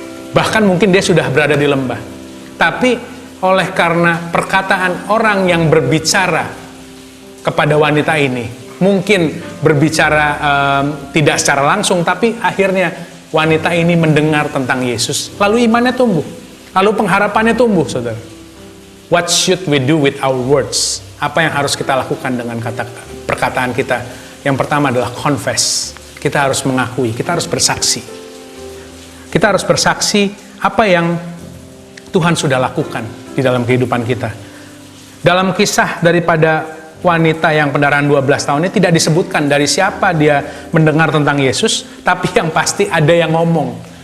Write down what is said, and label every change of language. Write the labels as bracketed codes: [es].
[id] Bahkan mungkin dia sudah berada di lembah. Tapi oleh karena perkataan orang yang berbicara kepada wanita ini, mungkin berbicara tidak secara langsung, tapi akhirnya wanita ini mendengar tentang Yesus, lalu imannya tumbuh, lalu pengharapannya tumbuh, saudara. [en] What should we do with our words? [id] Apa yang harus kita lakukan dengan perkataan kita? Yang pertama adalah confess. Kita harus mengakui, kita harus bersaksi. Kita harus bersaksi apa yang Tuhan sudah lakukan di dalam kehidupan kita. Dalam kisah daripada wanita yang pendarahan 12 tahun ini tidak disebutkan dari siapa dia mendengar tentang Yesus, tapi yang pasti ada yang ngomong.